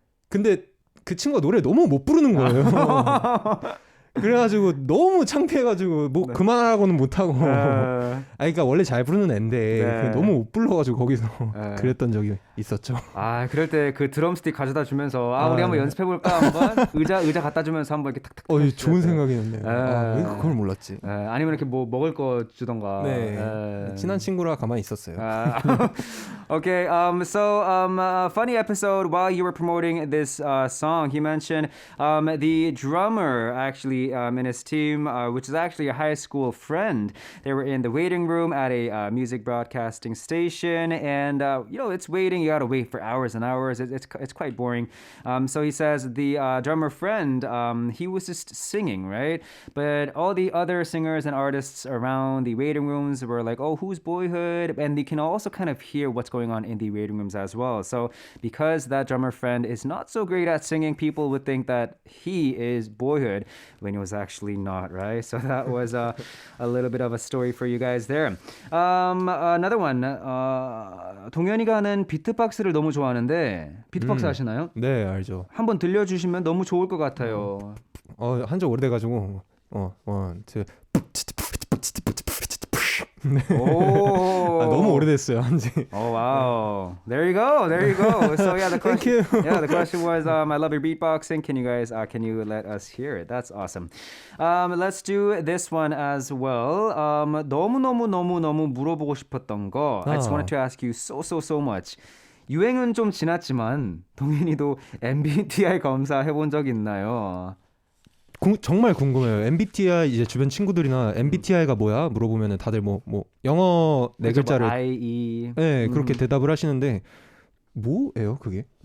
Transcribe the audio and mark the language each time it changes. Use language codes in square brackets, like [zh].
[ko] 근데 그 친구가 노래 너무 못 부르는 거예요. 그래가지고 너무 창피해가지고 그만하라고는 못하고 그러니까 원래 잘 부르는 앤데 너무 못 불러가지고 거기서 그랬던 적이 있었죠. 그럴 때 그 드럼스틱 가져다 주면서 우리 한번 연습해볼까 한번 의자 갖다 주면서 한번 이렇게 탁탁 좋은 생각이었네요. 왜 그걸 몰랐지? 아니면 이렇게 뭐 먹을 거 주던가. 친한 친구라 가만히 있었어요. [en] Okay, so a funny episode while you were promoting this song, he mentioned the drummer actually in his team, which is actually a high school friend. They were in the waiting room at a music broadcasting station, and it's waiting. You gotta wait for hours and hours. It's quite boring. So he says the drummer friend, he was just singing, right? But all the other singers and artists around the waiting rooms were like, "Oh, who's Boyhood?" And you can also kind of hear what's going on in the waiting rooms as well. So because that drummer friend is not so great at singing, people would think that he is Boyhood when he was actually not, right? So that was a little bit of a story for you guys there. Another one. [ko] 동현이가 하는 비트박스를 너무 좋아하는데 비트박스 아시나요? 네, 알죠. 한번 들려주시면 너무 좋을 것 같아요. 한 지 오래돼가지고 원, 투. 너무 오래됐어요, 한지. [en] Oh wow! There you go. So yeah, the question. The question was, I love your beatboxing. Can you let us hear it? That's awesome. Let's do this one as well. [ko] 너무 물어보고 싶었던 거. [en] I just wanted to ask you so much. [ko] 유행은 좀 지났지만 동현이도 MBTI 검사 해본 적 있나요? 정말 궁금해요. MBTI 이제 주변 친구들이나 MBTI가 뭐야 물어보면은 다들 뭐 영어 네 글자를 I, E. 네, 그렇게 대답을 하시는데 뭐예요, 그게?